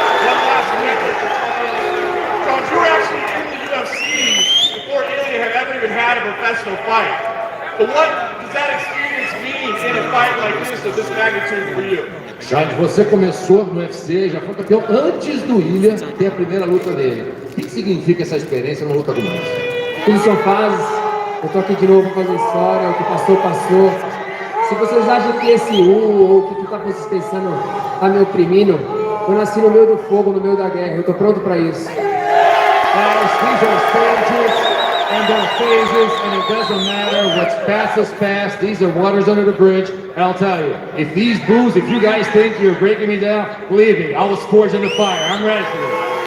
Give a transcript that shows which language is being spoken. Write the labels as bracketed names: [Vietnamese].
[English] One last week. Charles, you were actually in the UFC before Ilia had ever even had a professional fight. But what does that experience mean in a fight like this of this magnitude for you? [Portuguese] Charles, você começou no UFC, já foi campeão antes do Ilia ter a primeira luta dele. O que significa essa experiência na luta do mestre? Tudo são fases. Eu tô aqui de novo pra fazer história, o que passou, passou. Se vocês acham que esse ou o que vocês pensando tá me oprimindo, eu nasci no meio do fogo, no meio da guerra, eu tô pronto pra isso. [English] Guys, these are stages and they're phases, and it doesn't matter what's past is past. These are waters under the bridge. And I'll tell you, if these boos, if you guys think you're breaking me down, believe me, I was forged in the fire. I'm ready for it.